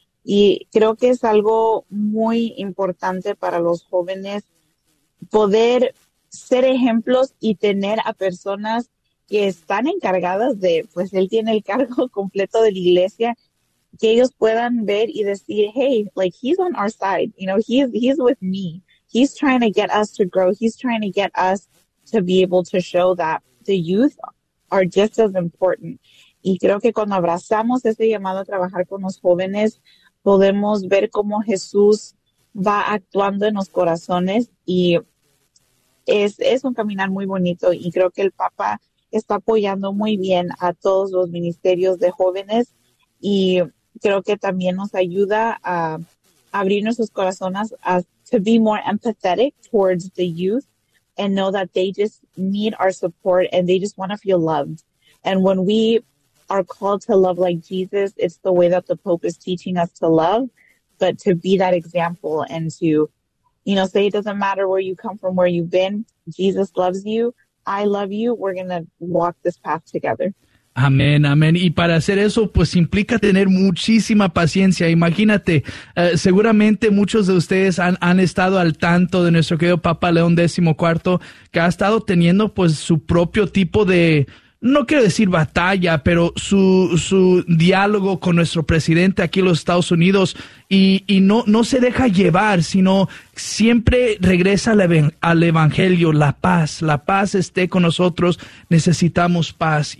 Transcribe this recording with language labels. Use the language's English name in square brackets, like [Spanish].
[Spanish] Y creo que es algo muy importante para los jóvenes poder ser ejemplos y tener a personas que están encargadas de, pues él tiene el cargo completo de la iglesia, que ellos puedan ver y decir, [English] hey, like, he's on our side, you know, he's with me. He's trying to get us to grow. He's trying to get us to be able to show that the youth are just as important. [Spanish] Y creo que cuando abrazamos ese llamado a trabajar con los jóvenes, podemos ver cómo Jesús va actuando en los corazones y es un caminar muy bonito. Y creo que el Papa está apoyando muy bien a todos los ministerios de jóvenes y creo que también nos ayuda a abrir nuestros corazones a [English] to be more empathetic towards the youth and know that they just need our support and they just want to feel loved. And when we are called to love like Jesus, it's the way that the Pope is teaching us to love, but to be that example and to, you know, say it doesn't matter where you come from, where you've been, Jesus loves you, I love you, we're gonna walk this path together. [Spanish] Amén, amén. Y para hacer eso, pues implica tener muchísima paciencia. Imagínate, seguramente muchos de ustedes han estado al tanto de nuestro querido Papa León XIV, que ha estado teniendo pues su propio tipo de, no quiero decir batalla, pero su diálogo con nuestro presidente aquí en los Estados Unidos y no se deja llevar, sino siempre regresa al evangelio, la paz esté con nosotros, necesitamos paz.